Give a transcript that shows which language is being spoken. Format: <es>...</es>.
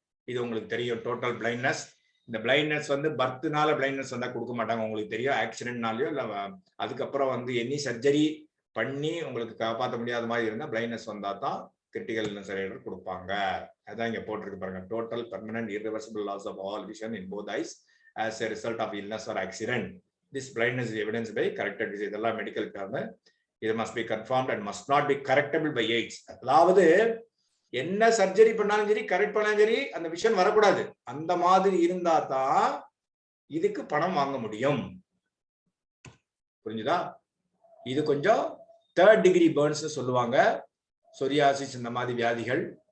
<ta>இது உங்களுக்கு தெரியும், டோட்டல் பிளைண்ட்னஸ். இந்த பிளைண்ட்னஸ் வந்து பர்த்னால பிளைண்ட்னஸ் வந்தா கொடுக்க மாட்டாங்க, உங்களுக்கு தெரியும். ஆக்சிடென்ட்னாலயோ இல்லை அதுக்கப்புறம் வந்து எனி சர்ஜரி பண்ணி உங்களுக்கு காப்பாற்ற முடியாத மாதிரி இருந்தால் பிளைண்ட்னஸ் வந்தா தான் கிரிட்டிக்கல் இல்னஸ் ரைடர் கொடுப்பாங்க. அதான் இங்க போட்டிருக்கு பாருங்க,</ta> <en>Total permanent irreversible loss of all vision in both eyes as a result of illness or accident. This blindness is evidenced by corrected vision.</en> <ta>இதெல்லாம் மெடிக்கல் டேர்ம்.</ta> <en>இது must be confirmed and must not be correctable by AIDS.</en> <ta>அதாவது என்ன surgery பண்ணாலும் சரி, correct பண்ணாலும் சரி, அந்த vision வரக்கூடாது. அந்த மாதிரி இருந்தா தான் இதுக்கு பணம் வாங்க முடியும். புரிஞ்சுதா? இது கொஞ்சம் 3rd degree burns சொல்லுவாங்க, சொரியாசிஸ் இந்த மாதிரி வியாதிகள்.</ta>